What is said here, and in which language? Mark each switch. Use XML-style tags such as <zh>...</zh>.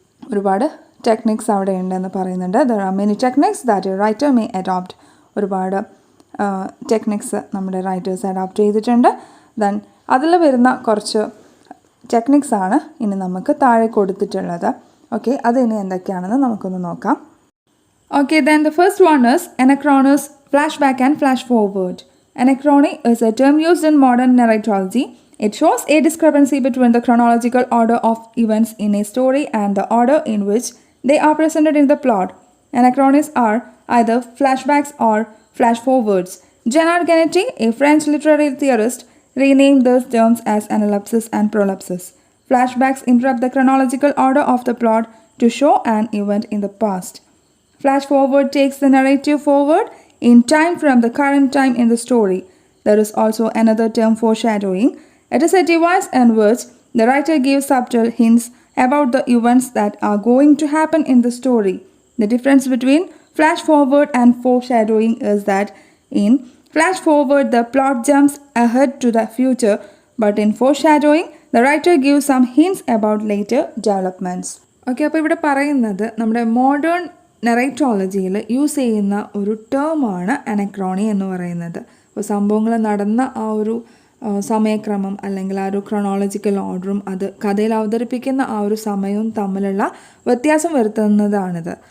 <ml>ഒരുപാട് ടെക്നിക്സ് അവിടെ ഉണ്ടെന്ന് പറയുന്നുണ്ട്.</ml> <en>There are many techniques that a writer may adopt.</en> <ml>ഒരുപാട് ടെക്നിക്സ് നമ്മുടെ റൈറ്റേഴ്സ് അഡോപ്റ്റ് ചെയ്തിട്ടുണ്ട്. ദെൻ അതിൽ വരുന്ന കുറച്ച് ടെക്നിക്സാണ് ഇനി നമുക്ക് താഴെ കൊടുത്തിട്ടുള്ളത്. ഓക്കെ, അത് ഇനി എന്തൊക്കെയാണെന്ന് നമുക്കൊന്ന് നോക്കാം.</ml> <en>Okay, then the first one is anachronism, flashback and flash forward. Anachrony is a term used in modern narratology. It shows a discrepancy between the chronological order of events in a story and the order in which they are presented in the plot. Anachronies are either flashbacks or flash forwards. Gerard Genette, a French literary theorist, renamed these terms as analepsis and prolapsus. Flashbacks interrupt the chronological order of the plot to show an event in the past. Flash forward takes the narrative forward in time from the current time in the story. There is also another term, foreshadowing. It is a device in which the writer gives subtle hints about the events that are going to happen in the story. The difference between flash forward and foreshadowing is that in flash forward the plot jumps ahead to the future, but in foreshadowing the writer gives some hints about later developments.</en> <ml>Okay, അപ്പോൾ ഇവിടെ പറയുന്നത് നമ്മുടെ modern നെറേറ്റോളജിയിൽ use ചെയ്യുന്ന ഒരു ടേമാണ് അനക്രോണി എന്ന് പറയുന്നത്. അപ്പോൾ സംഭവങ്ങൾ നടന്ന ആ ഒരു സമയക്രമം അല്ലെങ്കിൽ ആ ഒരു ക്രോണോളജിക്കൽ ഓർഡറും അത് കഥയിൽ അവതരിപ്പിക്കുന്ന ആ ഒരു സമയവും തമ്മിലുള്ള വ്യത്യാസം വരുത്തുന്നതാണിത്.</ml>